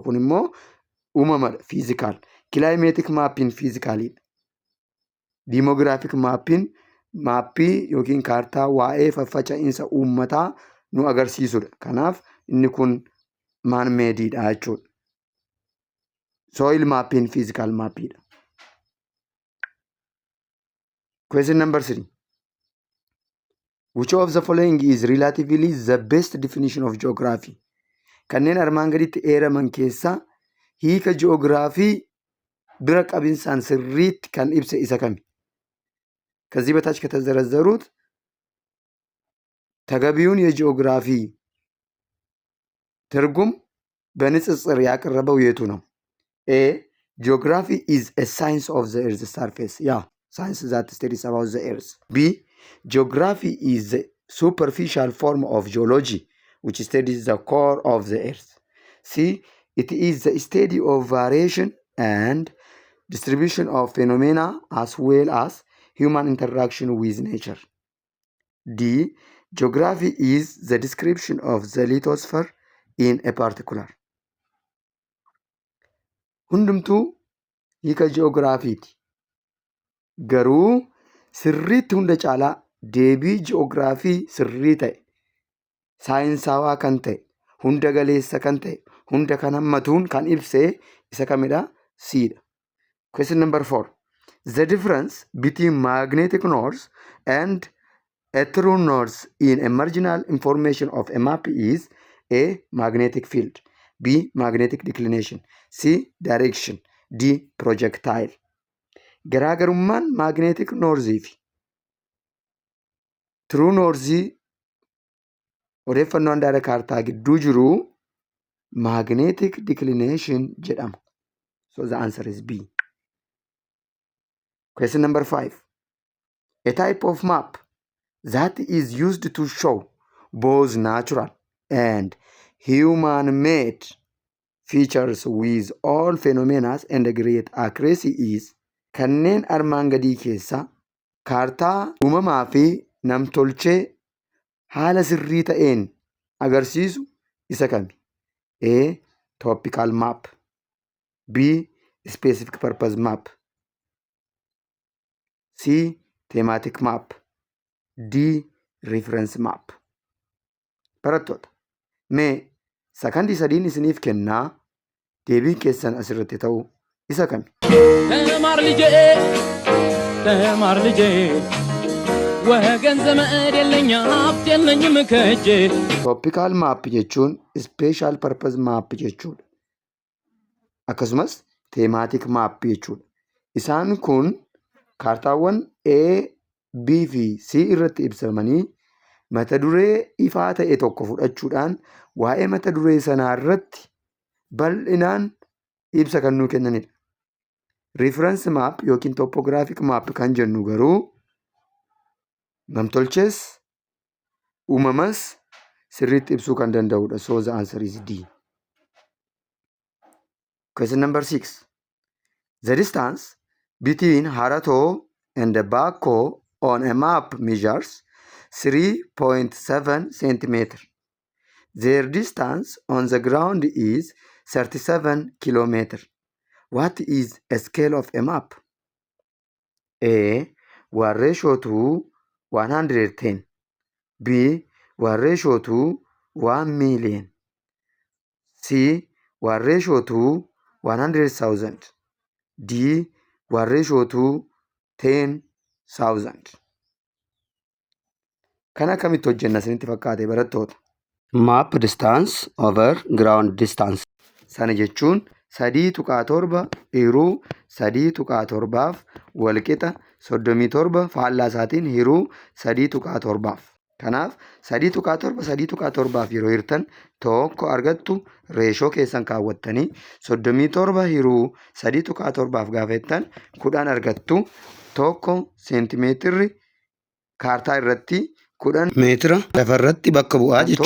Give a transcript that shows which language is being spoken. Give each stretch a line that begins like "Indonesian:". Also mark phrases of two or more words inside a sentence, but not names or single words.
Oromo: Kun immoo uumamadha, fiizikaal. Climatic maappiin fiizikaaliidha. Demographic maappiin maappii yookiin kaartaa waa'ee faffaca'iinsa uummataa nu agarsiisudha. Kanaaf inni kun man meediidha jechuudha. Soil maappiin fiizikaal maappiidha.
English: Question number 3. Which of the following is relatively the best definition of geography?
Oromo: Kanneen armaan gaditti eeraman keessaa hiika ji'oogiraafii bira qabinsaan sirriitti kan ibse isa kami?
Amharic: ከዚህ በታች ከተዘረዘሩት ተገቢውን የጂኦግራፊ ትርጉም በንጽጽር ያቀረበው የቱ ነው?
English: A. Geography is a science of the Earth's surface. Yeah, science that studies about the Earth. B. Geography is the superficial form of geology which studies the core of the Earth. C. It is the study of variation and distribution of phenomena as well as human interaction with nature. D. Geography is the description of the lithosphere in a particular.
Oromo: Hundumtuu hiika ji'oogiraafiiti. Garuu sirriitti hunda caalaa deebii ji'oogiraafii sirrii ta'e, saayinsaawaa kan ta'e, hunda galeessa kan ta'e, hunda kan hammatuun kan ibsee isa kamidha? Cdha.
English: Question number 4. The difference between magnetic north and a true north in a marginal information of a map is A. Magnetic field. B. Magnetic declination. C. Direction. D. Projectile.
Oromo: Garaagarummaan
English: magnetic northii
Oromo: fi
English: true northii
Oromo: odeeffannoo handaara kaartaa gidduu jiru
English: magnetic declination
Oromo: jedhama.
English: So the answer is B. Question number 5. A type of map that is used to show both natural and human-made features with all phenomena and great accuracy is
Oromo: kanneen armaan gadii keessaa kaartaa uumamaa fi namtolchee haala sirrii ta'een agarsiisu isa kami?
English: A. Topical map. B. Specific purpose map. C. Thematic map. D. Reference map.
Oromo: Barattoota, mee sakandii sadiin isiniif kennaa deebiin keessan asirratti ta'u isa kami?
Amharic: ተማር ልጄ ወገን ዘመድ የለኝ ሀብት የለኝም ከእጄ።
English: Topical map
Oromo: jechuun
English: special purpose map
Oromo: jechuudha. Akkasumas
English: thematic map
Oromo: jechuudha. Isaan kun kaartaawwan A, B fi C irratti ibsamanii mata duree ifaa ta'e tokko fudhachuudhaan waa'ee mata duree sanaa irratti bal'inaan ibsa kan nuu kennanidha.
English: Reference map
Oromo: yookiin
English: topographic map
Oromo: kan jennu garuu namtolchees uumamas sirriitti ibsuu kan danda'udha.
English: So the answer is D. Question number 6. The distance between Harato and Bako on a map measures 3.7 centimeter. Their distance on the ground is 37 kilometer. What is a scale of a map? A. 1:110. B. 1:1,000,000. C. 1:100,000. D. 1:10,000.
Oromo: Kana akkamitti hojjenna isinitti fakkaate barattoota?
English: Map distance over ground distance.
Oromo: Sana jechuun 3.7 hiruu 3.7 walqixa 37 faallaa isaatiin hiruu 3.7. Kanaaf 3.7 yeroo hirtan tokko argattu reeshoo keessan kaawwattanii 37 hiruu 3.7 gaafa jettan 10 argattu tokko seentimeetirri kaartaa irratti 10 meetira lafarratti bakka bu'aa jechuudha.